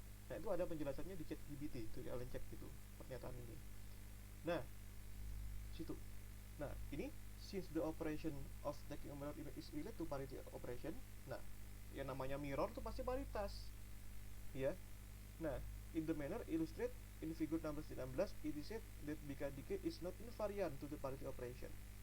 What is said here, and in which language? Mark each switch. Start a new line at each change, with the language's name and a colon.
Indonesian: Nah, itu ada penjelasannya di ChatGPT, itu kalian cek gitu pernyataan ini. Nah, situ. Nah, ini
English: since the operation of taking a mirror image is related to parity operation.
Indonesian: Nah, yang namanya mirror itu pasti paritas, ya.
English: Nah, in the manner illustrated in figure 16 it is said that beta decay is not invariant to the parity operation.